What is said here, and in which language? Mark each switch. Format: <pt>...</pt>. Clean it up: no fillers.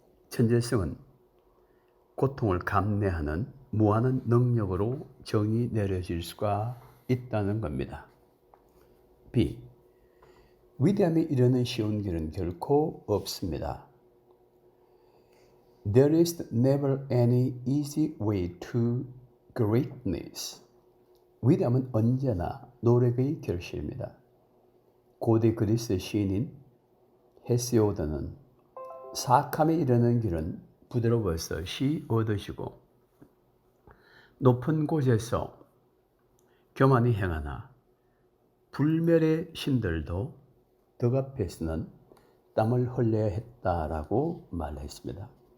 <ko>천재성은 고통을 감내하는 무한한 능력으로 정의 내려질 수가 있다는 겁니다. B. 위대함에 이르는 쉬운 길은 결코 없습니다.</ko> <en>There is never any easy way to greatness.</en> <ko>위대함은 언제나 노력의 결실입니다. 고대 그리스 시인인 헤시오드는 사악함에 이르는 길은 부드러워서 시 얻으시고 높은 곳에서 교만히 행하나 불멸의 신들도 덕 앞에서는 땀을 흘려야 했다라고 말했습니다.</ko>